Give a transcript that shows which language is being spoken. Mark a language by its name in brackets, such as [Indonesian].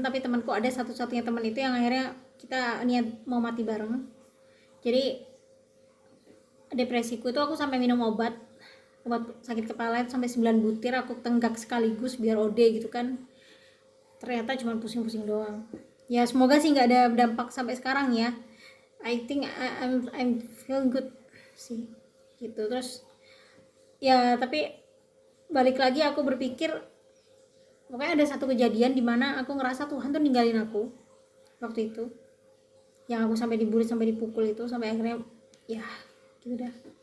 [Indonesian] Tapi temanku ada satu-satunya teman itu yang akhirnya kita niat mau mati bareng. Jadi depresiku itu aku sampai minum obat sakit kepala itu sampai 9 butir aku tenggak sekaligus biar OD gitu kan. Ternyata cuma pusing-pusing doang. Ya semoga sih nggak ada dampak sampai sekarang ya. [English] I think I'm feel good [Indonesian] sih gitu. Terus ya tapi balik lagi aku berpikir, pokoknya ada satu kejadian di mana aku ngerasa Tuhan tuh ninggalin aku waktu itu, yang aku sampai dibully, sampai dipukul itu, sampai akhirnya ya gitu dah.